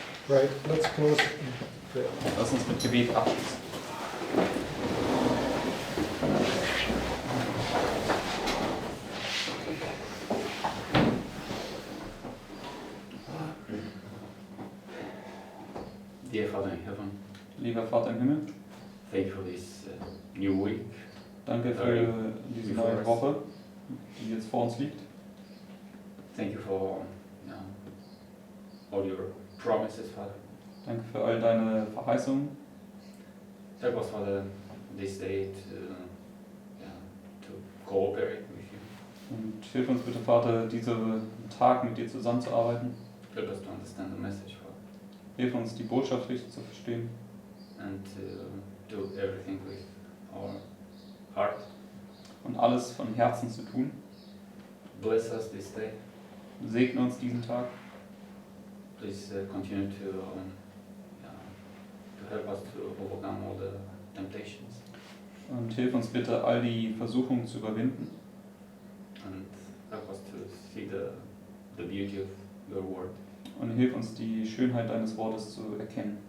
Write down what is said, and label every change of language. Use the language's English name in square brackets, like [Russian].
[English] Right, let's close in prayer. [German] Lass uns mit Gebet abschließen. [English] Dear Father in heaven, [German] Lieber Vater im Himmel, [English] thank you for this new week. [German] danke für diese neue Woche, die jetzt vor uns liegt. [English] Thank you for all your promises, Father. [German] Danke für all deine Verheißungen. [English] Help us, Father, this day to cooperate with you. [German] Und hilf uns bitte, Vater, diesen Tag mit dir zusammenzuarbeiten. [English] Help us to understand the message, Father, [German] Hilf uns, die Botschaft richtig zu verstehen [English] and do everything with our heart. [German] und alles von Herzen zu tun. [English] Bless us this day. [German] Segne uns diesen Tag. [English] Please continue to help us to overcome all the temptations, [German] Und hilf uns bitte, all die Versuchungen zu überwinden. [English] and help us to see the beauty of your word. [German] Und hilf uns, die Schönheit deines Wortes zu erkennen.